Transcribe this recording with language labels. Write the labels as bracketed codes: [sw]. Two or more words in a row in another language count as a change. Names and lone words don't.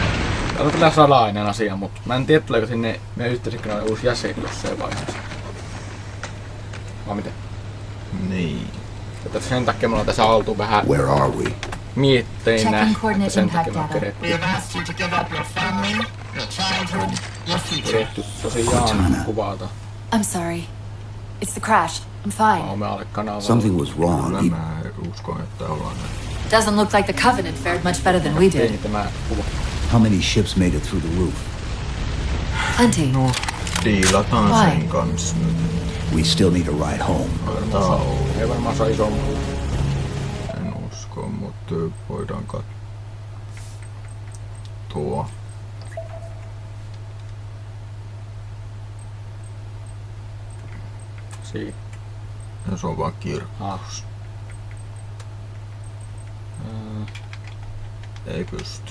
[fi] Tää on kyllä salainen asia, mutta mä en tiedä, tuleeko sinne meidän yhteisen kanavalle uusi jäsen jossain vaiheessa. Vai miten? Niin. Että sen takia mulla on tässä oltu vähän mietteinä, että sen takia mä oon keretty. Keretty tosiaan kuvata. [en] I'm sorry. It's the crash. I'm fine. [fi] Me alle kanavalla. [en] Something was wrong. [fi] Mä uskon, että ollaan näin. [en] Doesn't look like the Covenant fared much better than we did. [fi] Ei tämä kuva. [en] How many ships made it through the roof? Plenty. [fi] No, diilataan sen kanssa nyt. [en] We still need a ride home. [fi] Ei varmaan saa iso muu. En usko, mutta voidaan katsoa. Siinä. Ja se on vaan kirkkaus. Ei pysty.